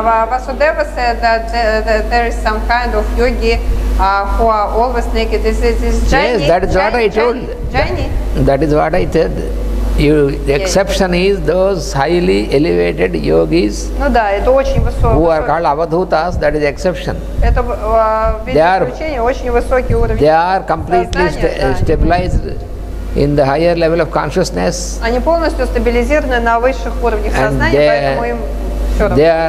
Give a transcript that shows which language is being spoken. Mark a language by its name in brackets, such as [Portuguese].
[English] Vasudeva said that there is some kind of yogi who are always naked. This is Jaini. Yes, that is what I told. Jaini. That is what I said. The exception is those highly elevated yogis [Russian] Ну да, это очень [English] who are called avadhutas. That is the exception. [Russian] Это исключение, очень высокий уровень. [English] They are completely stabilized in the higher level of consciousness. [Russian] Они полностью стабилизированы на высших уровнях сознания, поэтому им все равно.